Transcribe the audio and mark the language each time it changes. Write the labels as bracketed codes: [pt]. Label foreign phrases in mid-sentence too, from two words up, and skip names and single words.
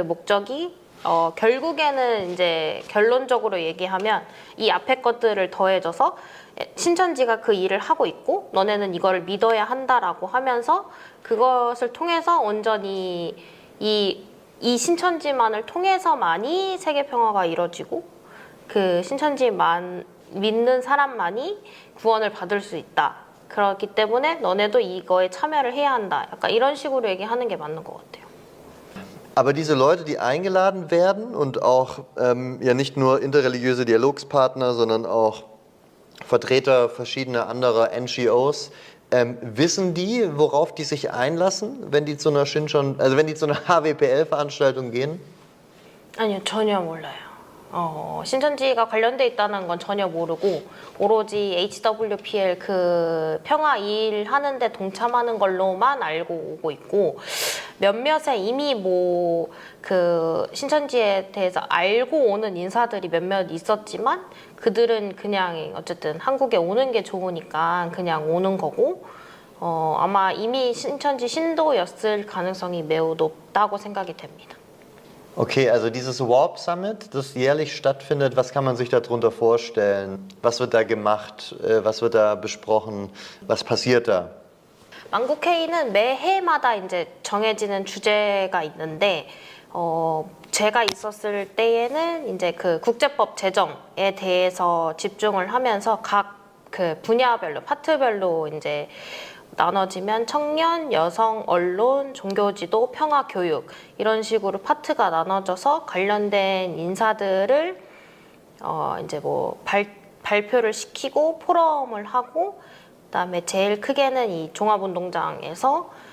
[ko] 목적이 결국에는 이제 결론적으로 얘기하면 이 앞에 것들을 더해줘서 신천지가 그 일을 하고 있고 너네는 이거를 믿어야 한다라고 하면서 그것을 통해서 온전히 이 신천지만을 통해서만이 세계 평화가 이루어지고 그 신천지만 믿는 사람만이 구원을 받을 수 있다. 그렇기 때문에 너네도 이거에 참여를 해야 한다. 약간 이런 식으로 얘기하는 게 맞는 것 같아요. [de] Aber diese Leute, die eingeladen werden und auch ja nicht nur interreligiöse Dialogspartner, sondern auch Vertreter verschiedener anderer NGOs, wissen die, worauf die sich einlassen, wenn die zu einer wenn die zu einer HWPL-Veranstaltung gehen? [ko] 아니요, 전혀 몰라요. 신천지가 관련돼 있다는 건 전혀 모르고 오로지 HWPL 그 평화 일 하는데 동참하는 걸로만 알고 오고 있고 몇몇의 이미 뭐 그 신천지에 대해서 알고 오는 인사들이 몇몇 있었지만 그들은 그냥 어쨌든 한국에 오는 게 좋으니까 그냥 오는 거고 아마 이미 신천지 신도였을 가능성이 매우 높다고 생각이 됩니다. [de] Okay, also dieses Warp Summit, das jährlich stattfindet, was kann man sich darunter vorstellen? Was wird da gemacht? Was wird da besprochen? Was passiert da? [ko] 만국회의는 매해마다 이제 정해지는 주제가 있는데 제가 있었을 때에는 이제 그 국제법 제정에 대해서 집중을 하면서 각 그 분야별로 파트별로 이제 나눠지면 청년, 여성, 언론, 종교지도, 평화교육 이런 식으로 파트가 나눠져서 관련된 인사들을 이제 뭐 발표를 시키고 포럼을 하고 그다음에 제일 크게는 이 종합운동장에서